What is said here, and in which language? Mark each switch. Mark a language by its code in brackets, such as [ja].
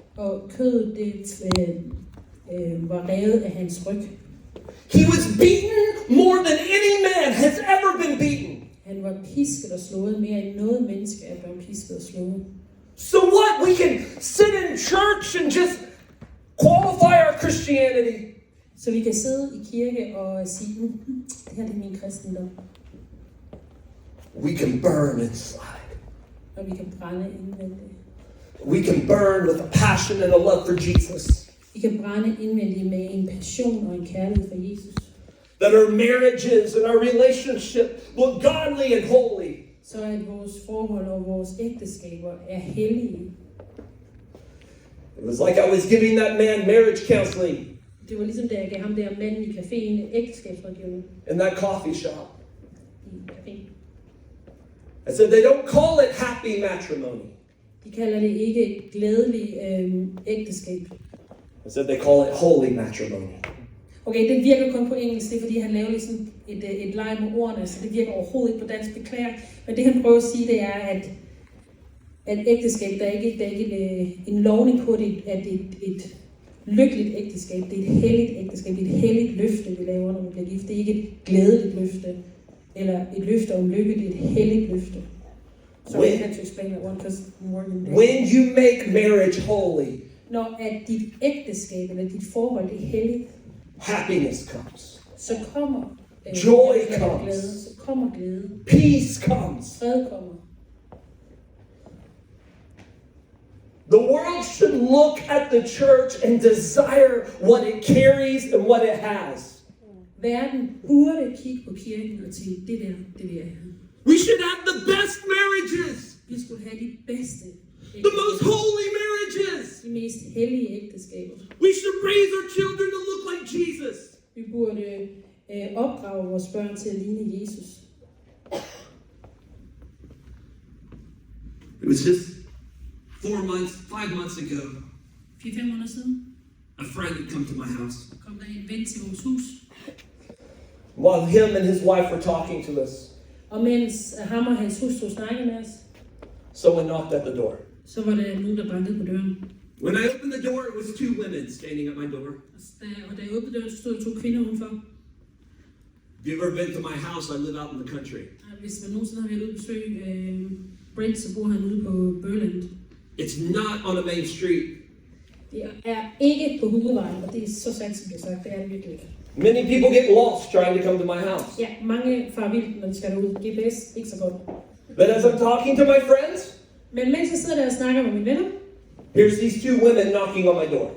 [da] Og kødet det var revet af hans ryg. [en] He was beaten more than any man has ever been beaten. [da] Han var pisket og slået mere end noget menneske er blevet pisket og slået. [en] So what? We can sit in church and just qualify our Christianity. [da] Så vi kan sidde i kirke og sige, det her det er min kristendom. [en] We can burn inside. [da] Og vi kan brænde indvendigt. [en] We can burn with a passion and a love for Jesus. [da] Vi kan brænde indvendigt med en passion og en kærlighed for Jesus. [en] That our marriages and our relationship look godly and holy. [da] Så at vores forhold og vores ægteskaber er hellige. [en] It was like I was giving that man marriage counseling. [da] Det var ligesom da jeg gav ham der manden i caféen ægteskabsrådgivning. [en] In that coffee shop. [da] I caféen. [en] I said they don't call it happy matrimony. [da] De kalder det ikke et glædeligt ægteskab. [en] I said they call it holy matrimony. [da] Okay, det virker kun på engelsk, det er fordi han laver ligesom et leg med ordene, så det virker overhovedet ikke på dansk, beklager. Men det han prøver at sige, det er, at ægteskab, der er ikke en lovning på det, at det er et lykkeligt ægteskab, det er et helligt ægteskab, det er et helligt løfte, vi laver, når vi bliver gift. Det er ikke et glædeligt løfte, eller et løfte om lykke, det er et helligt løfte. [en] So I had to explain that one because more than that. When you make marriage holy, [da] når at dit ægteskab eller dit forhold det er helligt, [en] happiness comes. [da] Så kommer [en] joy [da] glæde, [en] comes. [da] så kommer glæde. [en] Peace comes. [da] Fred kommer. [en] The world should look at the church and desire what it carries and what it has. [da] Verden burde kigge på kirken og tænke, det der, det vil jeg have. [en] We should have the best marriages. [da] Vi skulle have de bedste [en] The most holy marriages. [da] De mest hellige ægteskaber. [en] We should raise our children to look like Jesus. [da] Vi burde opdrage vores børn til at ligne Jesus. [en] It was just 5 months ago. [da] 4-5 måneder siden. [en] A friend had come to my house. [da] Kom der en ven til vores hus. [en] While him and his wife were talking to us, [da] Og mens ham og hans hustru snakkede med os, [en] someone knocked at the door. [da] så var der nogen, der bankede på døren. [en] When I opened the door, it was 2 women standing at my door. [da] Og da jeg åbnede døren, så stod der 2 kvinder udenfor. [en] Have you ever been to my house? I live out in the country. [da] Hvis man nogensinde har været ude og besøge Brent, så bor han ude på Berland. [en] It's not on a main street. [da] Det er ikke på hovedvejen, og det er så sandt, som det er sagt. Det er det virkelig ikke. [en] Many people get lost trying to come to my house. [da] Ja, mange farer vildt, når de skal derud. GPS, ikke så godt. [en] But as I'm talking to my friends, [da] Men mens jeg sidder der og snakker med mine venner, [en] here's these 2 women knocking on my door.